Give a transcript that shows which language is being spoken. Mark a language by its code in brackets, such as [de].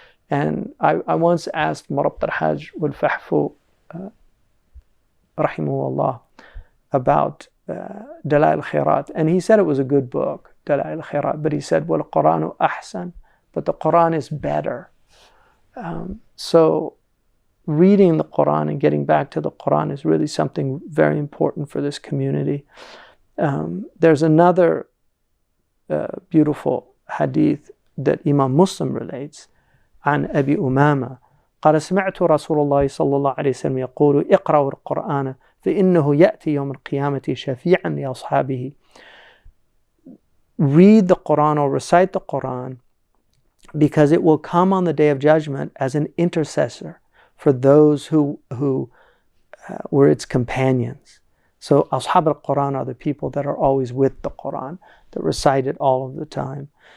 [en] And I once asked Murabt al-Hajj wal-Fahfu rahimahullah about Dalail al-Khairat, and he said it was a good book, Dalail al-Khairat, but he said, well, [ar] Qur'anu ahsan, [en] but the Qur'an is better. So reading the Qur'an and getting back to the Qur'an is really something very important for this community. There's another beautiful hadith that Imam Muslim relates [ar] عن أبي أمامة قال سمعت رسول الله صلى الله عليه وسلم يقول اقرأوا القرآن فإنه يأتي يوم القيامة شفيعا لأصحابه. [en] Read the Qur'an or recite the Qur'an, because it will come on the Day of Judgment as an intercessor for those who were its companions. So Ashab al-Quran are the people that are always with the Quran, that recite it all of the time.